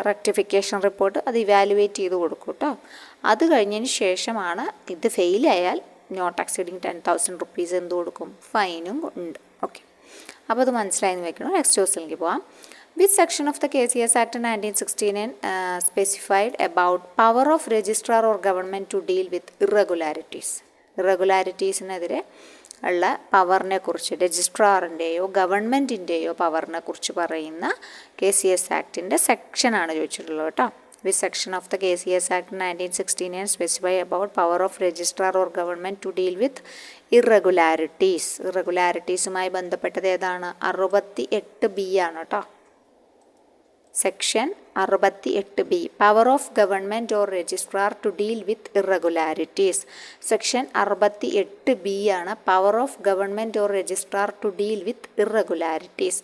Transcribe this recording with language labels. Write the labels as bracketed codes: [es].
[ml] Rectification report, അത് evaluate ചെയ്ത് കൊടുക്കും കേട്ടോ. അത് കഴിഞ്ഞതിന് ശേഷമാണ് ഇത് ഫെയിലായാൽ [en] not exceeding 10,000 rupees [ml] എന്ത് കൊടുക്കും? ഫൈനും ഉണ്ട്. ഓക്കെ, അപ്പോൾ അത് മനസ്സിലായെന്ന് വെക്കണം. നെക്സ്റ്റ് ക്വസ്റ്റ്യനിലേക്ക് പോകാം. [en] Which section of the KCS Act 1969 specified about power of registrar or government to deal with irregularities? [ml] ഇറഗുലാരിറ്റീസിനെതിരെ ഉള്ള പവറിനെ കുറിച്ച്, രജിസ്ട്രാറിൻ്റെയോ ഗവൺമെൻറ്റിൻ്റെയോ പവറിനെ കുറിച്ച് പറയുന്ന KCS ആക്ടിൻ്റെ സെക്ഷനാണ് ചോദിച്ചിട്ടുള്ളത് കേട്ടോ. [en] Which section of the KCS Act 1969 specify about power of registrar or government to deal with irregularities? [ml] ഇറഗുലാരിറ്റീസുമായി ബന്ധപ്പെട്ടത് ഏതാണ്? 68B ആണ് കേട്ടോ. [en] Section 68B power of government or registrar to deal with irregularities. Section 68B ആണ് power of government or registrar to deal with irregularities.